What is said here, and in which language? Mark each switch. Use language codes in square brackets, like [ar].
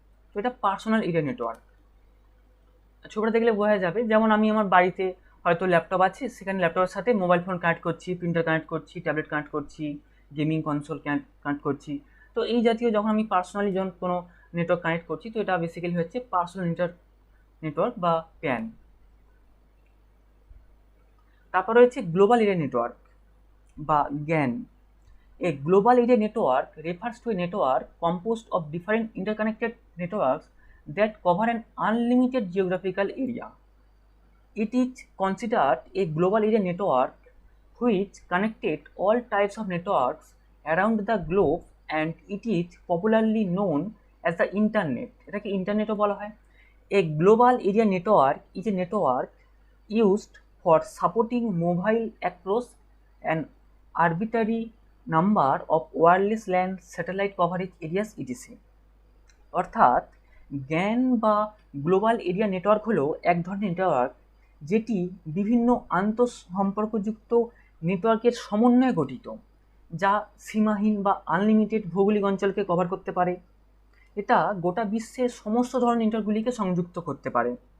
[bn] তো এটা personal area network. ছবিটা দেখলে বোঝা যাবে, যেমন আমি আমার বাড়িতে হয়তো ল্যাপটপ আছে, সেখানে ল্যাপটপের সাথে মোবাইল ফোন কানেক্ট করছি, প্রিন্টার কানেক্ট করছি, ট্যাবলেট কানেক্ট করছি, গেমিং কনসোল কানেক্ট করছি। তো এই জাতীয় যখন আমি পার্সোনালি যখন কোনো নেটওয়ার্ক কানেক্ট করছি, তো এটা বেসিক্যালি হচ্ছে পার্সোনাল নেটওয়ার্ক বা প্যান। তারপর রয়েছে গ্লোবাল এরিয়া নেটওয়ার্ক বা গ্যান। [en] A global area network refers to a network composed of different interconnected networks that cover an unlimited geographical area. It is considered a global area network which connected all types of networks around the globe, and it is popularly known as the internet. [bn] এটাকে ইন্টারনেটও বলা হয়। [en] A global area network is a network used for supporting mobile across an arbitrary number of wireless land satellite coverage areas ETC. [bn] অর্থাৎ গ্যান বা global area network হলো এক ধরনের network যেটি বিভিন্ন আন্তঃসম্পর্কযুক্ত নেটওয়ার্কের সমন্বয়ে গঠিত, যা সীমাহীন বা আনলিমিটেড ভৌগোলিক অঞ্চলকে কভার করতে পারে। এটা গোটা বিশ্বের সমস্ত ধরনের নেটওয়ার্কগুলিকে সংযুক্ত করতে পারে।